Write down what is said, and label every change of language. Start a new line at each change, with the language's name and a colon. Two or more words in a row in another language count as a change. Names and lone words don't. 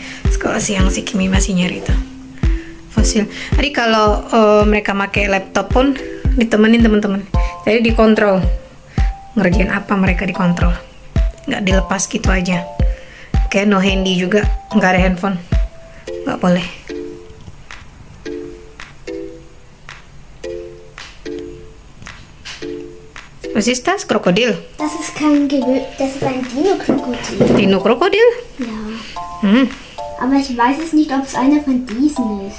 Indonesian: Sekolah siang si Kimi masih nyari itu fosil. Tadi kalau mereka pakai laptop pun ditemenin teman-teman. Jadi dikontrol. Ngerjain apa mereka dikontrol. Nggak dilepas gitu aja. Kayak
English: no handy
Indonesian: juga, nggak ada handphone. Nggak boleh.
German: Was ist das? Krokodil? Das ist kein das ist ein Dino-Krokodil. Dino-Krokodil? Ja. Hm. Aber ich weiß es nicht, ob es einer von diesen ist.